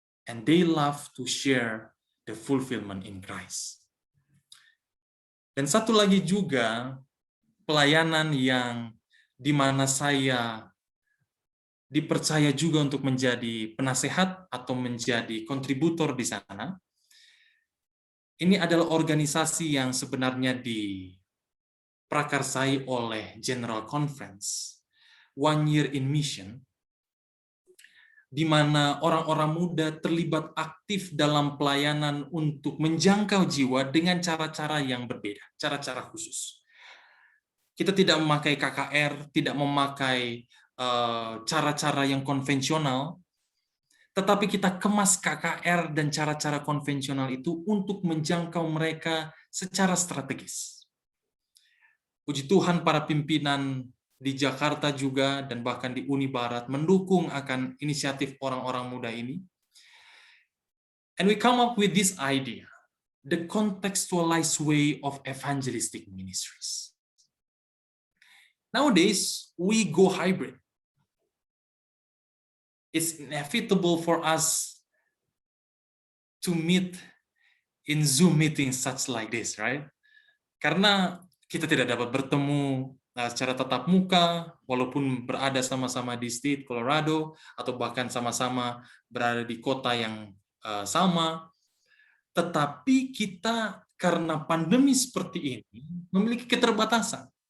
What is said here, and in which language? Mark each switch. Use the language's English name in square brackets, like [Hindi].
[English] And they love to share the fulfillment in Christ. [Indonesian] Dan satu lagi juga, pelayanan yang di mana saya dipercaya juga untuk menjadi penasehat atau menjadi kontributor di sana. Ini adalah organisasi yang sebenarnya diprakarsai oleh General Conference, One Year in Mission, di mana orang-orang muda terlibat aktif dalam pelayanan untuk menjangkau jiwa dengan cara-cara yang berbeda, cara-cara khusus. Kita tidak memakai KKR, tidak memakai cara-cara yang konvensional, tetapi kita kemas KKR dan cara-cara konvensional itu untuk menjangkau mereka secara strategis. Puji Tuhan, para pimpinan di Jakarta juga dan bahkan di Uni Barat mendukung akan inisiatif orang-orang muda ini. [English] And we come up with this idea, the contextualized way of evangelistic ministries. Nowadays, we go hybrid. It's inevitable for us to meet in Zoom meetings such like this, right? [Indonesian] Karena kita tidak dapat bertemu secara tatap muka, walaupun berada sama-sama di state Colorado, atau bahkan sama-sama berada di kota yang sama, tetapi kita karena pandemi seperti ini memiliki keterbatasan.